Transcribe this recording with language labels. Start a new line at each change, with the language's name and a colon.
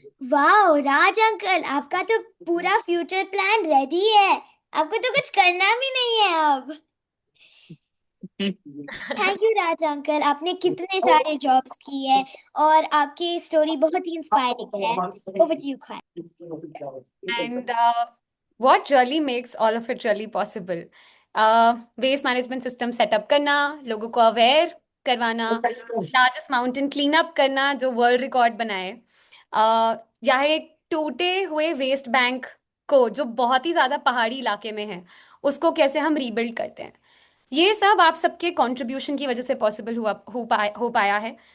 Hindi: वाह राज अंकल, आपका तो पूरा फ्यूचर प्लान रेडी है। आपको तो कुछ करना भी नहीं है अब। थैंक यू राज अंकल, आपने कितने सारे जॉब्स किए और आपकी स्टोरी बहुत ही इंस्पायरिंग है।
English: Over to you Khan. And what really makes all of it really possible?
Hindi: Waste management system setup करना, लोगों को अवेयर करवाना, लार्जेस्ट माउंटेन क्लीन अप करना जो वर्ल्ड रिकॉर्ड बनाए, या एक टूटे हुए वेस्ट बैंक को जो बहुत ही ज्यादा पहाड़ी इलाके में है उसको कैसे हम रीबिल्ड करते हैं, ये सब आप सबके कंट्रीब्यूशन की वजह से पॉसिबल हो पाया है।